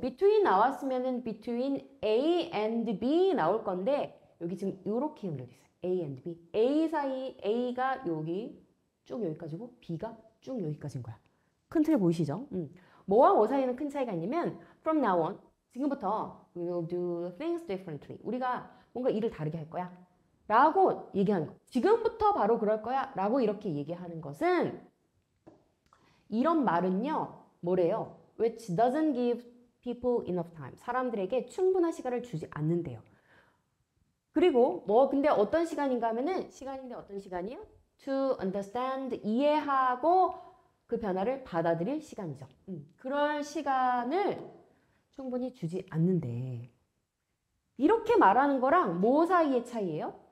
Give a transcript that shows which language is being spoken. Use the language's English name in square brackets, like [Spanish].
[Korean] between 나왔으면은 [English] between A and B [Korean] 나올 건데 여기 지금 이렇게 연결돼 있어요. [English] A and B. [Korean] A 사이 A가 여기 쭉 여기까지고 B가 쭉 여기까지인 거야. 큰 틀 보이시죠? 뭐와 뭐 사이는 큰 차이가 있냐면 [English] from now on, [Korean] 지금부터 [English] we will do things differently. [Korean] 우리가 뭔가 일을 다르게 할 거야. 라고 얘기하는 거. 지금부터 바로 그럴 거야. 라고 이렇게 얘기하는 것은 이런 말은요. 뭐래요? [English] Which doesn't give people enough time. [Korean] 사람들에게 충분한 시간을 주지 않는데요. 그리고 근데 어떤 시간인가 하면은 시간인데 어떤 시간이요? [English] To understand, [Korean] 이해하고 그 변화를 받아들일 시간이죠. 그럴 시간을 충분히 주지 않는데 이렇게 말하는 거랑 뭐 사이의 차이예요?